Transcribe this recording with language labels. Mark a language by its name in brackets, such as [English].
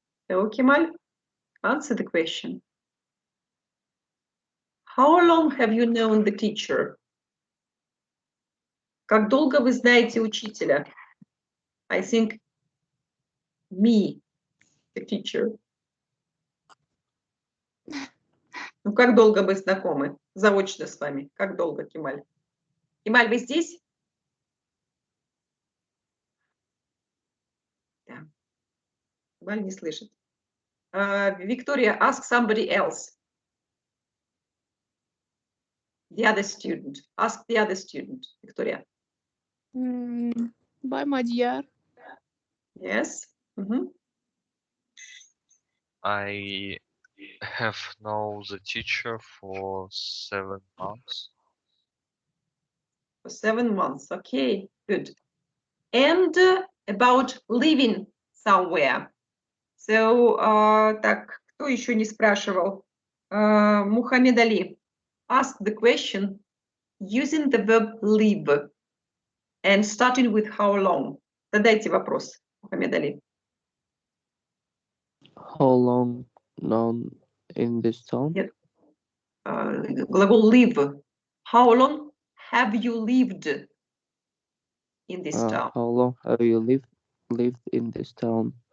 [English] So, Kemal, answer the question. How long have you known the teacher? [Russian] Как долго вы знаете учителя? [English] I think me, the teacher. [Russian] Ну, как долго вы знакомы? Заочно с вами. Как долго, Кемаль? Кемаль, вы здесь? Да. Кемаль не слышит. Victoria, [English] ask somebody else. The other student. Ask the other student, Victoria. By Madhyar. Yes. I have known the teacher for 7 months. For 7 months. Okay, good. And about living somewhere. [Russian] So, так, кто еще не спрашивал? Мухаммед Али. [English] Ask the question using the verb live and starting with how long. [Russian] Задайте вопрос, Мухаммед Али. [English] How long known in this town? [Russian] Нет. [English] Глагол live. How long have you lived in this town? How long have you lived in this town?